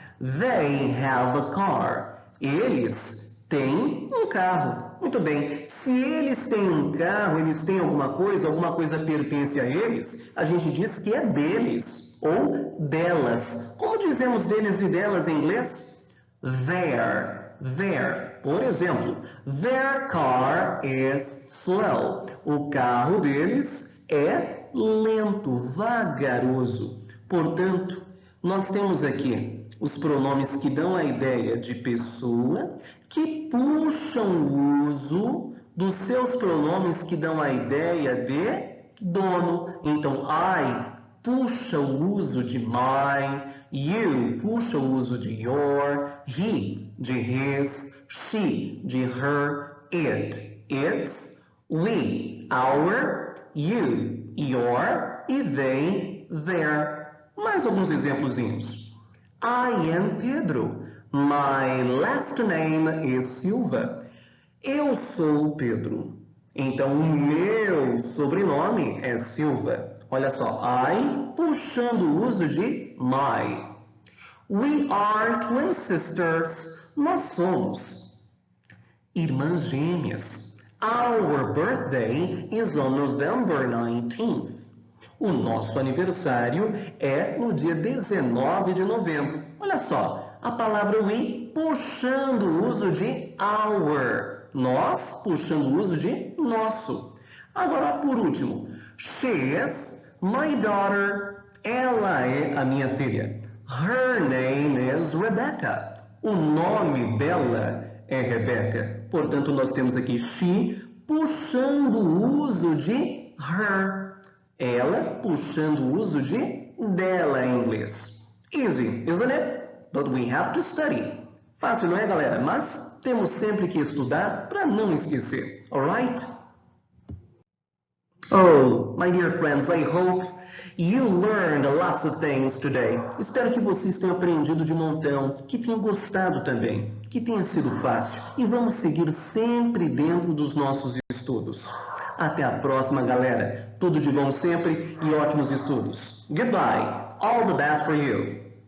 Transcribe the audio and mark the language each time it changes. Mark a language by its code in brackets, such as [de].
[en] They have a car. [pt] Eles têm um carro. Muito bem. Se eles têm um carro, eles têm alguma coisa pertence a eles, a gente diz que é deles ou delas. Como dizemos deles e delas em inglês? [en] Their. Their. [pt] Por exemplo, [en] their car is slow. [pt] O carro deles é lento, vagaroso. Portanto, nós temos aqui os pronomes que dão a ideia de pessoa, que puxam o uso dos seus pronomes que dão a ideia de dono. Então, I puxa o uso de my, you puxa o uso de your, he de his, she de her, it, its, we, our, you, your e they, their. Mais alguns exemplozinhos. [en] I am Pedro. My last name is Silva. [pt] Eu sou Pedro. Então, o meu sobrenome é Silva. Olha só, I puxando o uso de my. [en] We are twin sisters. [pt] Nós somos irmãs gêmeas. [en] Our birthday is on November 19th. [pt] O nosso aniversário é no dia 19 de novembro. Olha só, a palavra we puxando o uso de our. Nós puxando o uso de nosso. Agora, por último, [en] she is my daughter. [pt] Ela é a minha filha. [en] Her name is Rebecca. [pt] O nome dela é Rebecca. Portanto, nós temos aqui she puxando o uso de her. Ela puxando o uso de dela em inglês. [en] Easy, isn't it? But we have to study. [pt] Fácil, não é, galera? Mas temos sempre que estudar para não esquecer. [en] Alright? Oh, my dear friends, I hope you learned lots of things today. [pt] Espero que vocês tenham aprendido de montão, que tenham gostado também, que tenha sido fácil. E vamos seguir sempre dentro dos nossos estudos. Até a próxima, galera. Tudo de bom sempre e ótimos estudos. [en] Goodbye. All the best for you.